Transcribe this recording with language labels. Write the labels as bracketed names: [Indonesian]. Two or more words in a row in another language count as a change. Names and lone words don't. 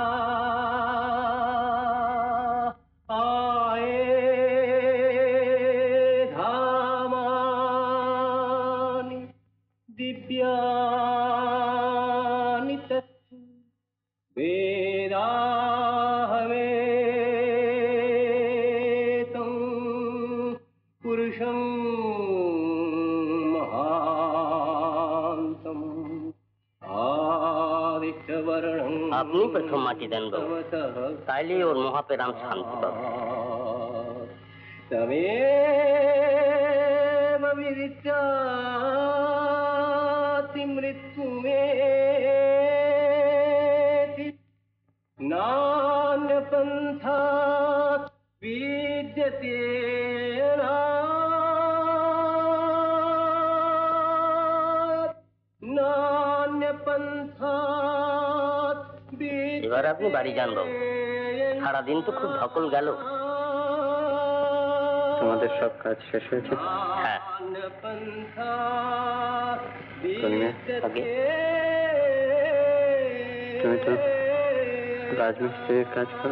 [Sanskrit] आये धामानि दिव्यानि तत्तु वेदाहमेतं पुरुषं महान्तम् आदित्यवर्णं [Bangla] আপনি প্রথম মাটি দেন বাবু, তাইলে ওর মহাপেরাম শান্তি পাবে। [Sanskrit] तमेव विदित्याति मृत्युमेति नान्यपन्थात् विद्यते नान्यपन्थात् [Bangla] এবার আপনি বাড়ি যান বাবু, সারাদিন তো খুব ধকল গেল। তোমাদের সব কাজ শেষ হয়েছে? হ্যাঁ। কলিমা, আগে তুমি তো রাজমিস্ত্রির কাজ করো।